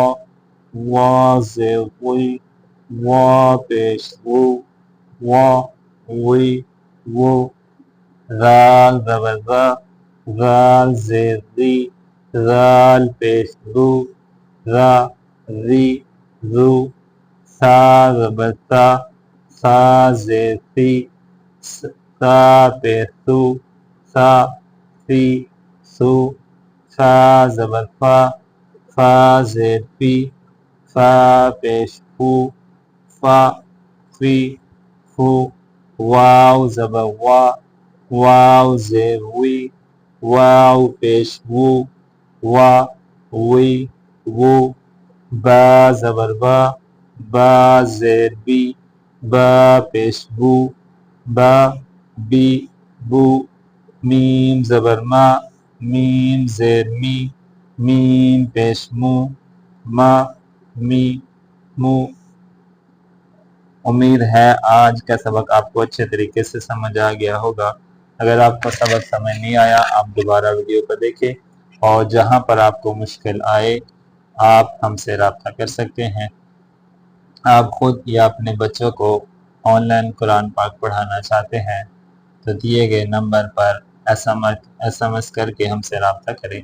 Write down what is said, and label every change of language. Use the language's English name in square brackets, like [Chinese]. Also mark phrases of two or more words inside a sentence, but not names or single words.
[Urdu] وا زیر وی، وا پیش وو، وا وی وو، ذال زبر ذا، ذال زیر ذی، ذال پیش ذو، ذا ذی ذو، سا زبر سا، سا زیر سی، سا پیش سو، سا سی سو، فا زبر فا، فا زیر فی، فا پیش فو، فا فی فو، واو زبر وا، واو زیر وی، واو پیش وو، وا وی وو، با زبر با، با زیر بی، با پیش بو، با بی بو، میم زبر ما، میم زیر می، میم پیش مو، ما می مو۔ امید ہے آج کا سبق آپ کو اچھے طریقے سے سمجھ آ گیا ہوگا۔ اگر آپ کو سبق سمجھ نہیں آیا آپ دوبارہ ویڈیو کو دیکھیں، اور جہاں پر آپ کو مشکل آئے آپ ہم سے رابطہ کر سکتے ہیں۔ آپ خود یا اپنے بچوں کو آن لائن قرآن پاک پڑھانا چاہتے ہیں تو دیے گئے نمبر پر ایس ایم ایس کر کے ہم سے رابطہ کریں۔